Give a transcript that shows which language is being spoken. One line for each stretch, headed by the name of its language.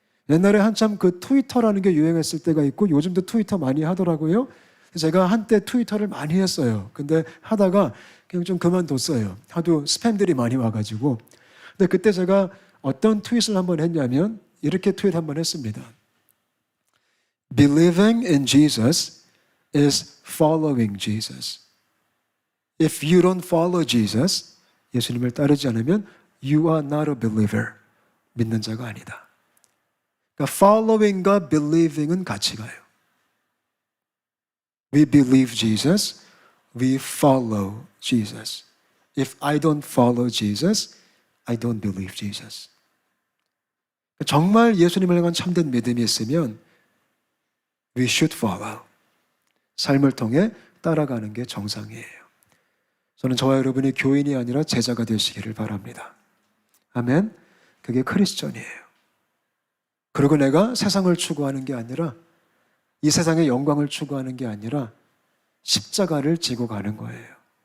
Korean: 옛날에 한참 그 트위터라는 게 유행했을 때가 있고 요즘도 트위터 많이 하더라고요. 제가 한때 트위터를 많이 했어요. 근데 하다가 그냥 좀 그만뒀어요. 하도 스팸들이 많이 와가지고. 근데 그때 제가 어떤 트윗을 한번 했냐면 이렇게 트윗 한번 했습니다.
English: Believing in Jesus is following Jesus. If you don't follow Jesus,
Korean: 예수님을 따르지 않으면
English: you are not a believer.
Korean: 믿는 자가 아니다. 그러니까 following과 believing은 같이 가요.
English: We believe Jesus, we follow Jesus. If I don't follow Jesus, I don't believe Jesus.
Korean: 정말 예수님을 향한 참된 믿음이 있으면
English: we should follow.
Korean: 삶을 통해 따라가는 게 정상이에요. 저는 저와 여러분이 교인이 아니라 제자가 되시기를 바랍니다. 아멘. 그게 크리스천이에요. 그리고 내가 세상을 추구하는 게 아니라, 이 세상의 영광을 추구하는 게 아니라 십자가를 지고 가는 거예요.